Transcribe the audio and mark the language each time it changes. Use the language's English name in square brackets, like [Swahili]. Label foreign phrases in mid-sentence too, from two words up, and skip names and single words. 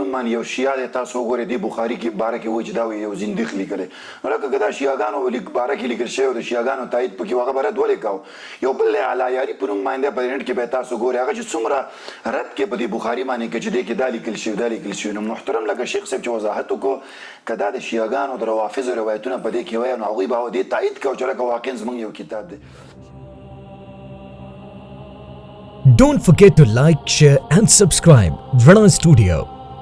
[Pashto] نوم باندې یو شیعه دی تاسو وګورئ د بخاري کې باره کې وایي چې دا یو زندیق لیکلی نو لکه که دا شیعاګانو باره کې لیکل شوی د شیعاګانو تایید پکې هغه به رد ولې کوو یو بل دی علیاري په نوم باندې په دې نت کې به تاسو ګورئ هغه چې څومره رد کې په دې بخاري باندې کې چې دې کې دا لیکل شوی نو محترم لکه شیخ صاحب چې وضاحت وکړو که دا د شیعاګانو د روافضو روایتونه په دې کې وایي نو هغوی به دې تایید کوو چې لکه واقعا زموږ یو کتاب دی. [English] Don't forget to like, share and subscribe Rana Studio.